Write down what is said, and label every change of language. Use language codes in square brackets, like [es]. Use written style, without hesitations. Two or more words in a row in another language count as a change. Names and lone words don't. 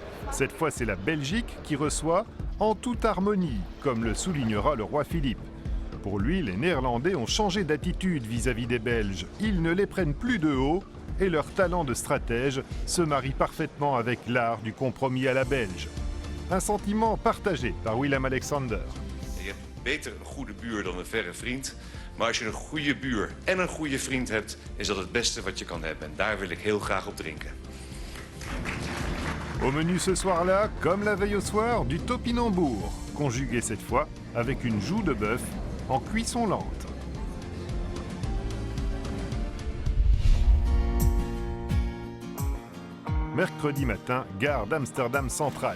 [fr] Cette fois, c'est la Belgique qui reçoit en toute harmonie, comme le soulignera le roi Philippe. Pour lui, les Néerlandais ont changé d'attitude vis-à-vis des Belges. Ils ne les prennent plus de haut et leur talent de stratège se marie parfaitement avec l'art du compromis à la belge. Un sentiment partagé par Willem-Alexander. [nl] Je hebt beter een goede buur dan een verre vriend. Maar als je een goede buur en een goede vriend hebt, is dat het beste wat je kan hebben. En daar wil ik heel graag op drinken. [fr] Au menu ce soir-là, comme la veille au soir, du topinambour, conjugué cette fois avec une joue de bœuf en cuisson lente. Mercredi matin, gare d'Amsterdam Centrale.